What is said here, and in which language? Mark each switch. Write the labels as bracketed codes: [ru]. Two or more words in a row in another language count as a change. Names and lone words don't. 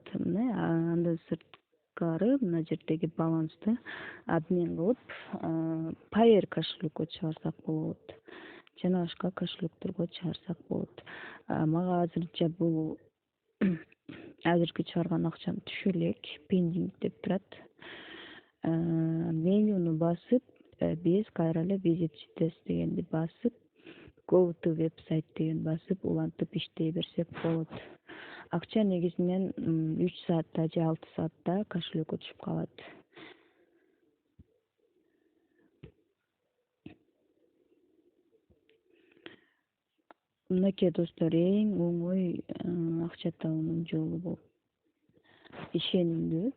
[ky] Андан сырткары мына жердеги балансты обмен кылып Payer кошелекко чыгарсак болот. Жана башка кошелекторго чыгарсак болот. Мага азырынча бул азыркы чыгарган акчам түшө элек, pending деп турат. Менюну басып, биз кайра эле [en] visit details [ky] дегенди басып, [en] go to website [ky] деген басып, улантып иштей берсек болот. Акча негизинен 3 саатта же 6 саатта кошелекко түшүп калат. Мынакей достор, эң оңой акча табуунун жолу болуп ишенимдүү.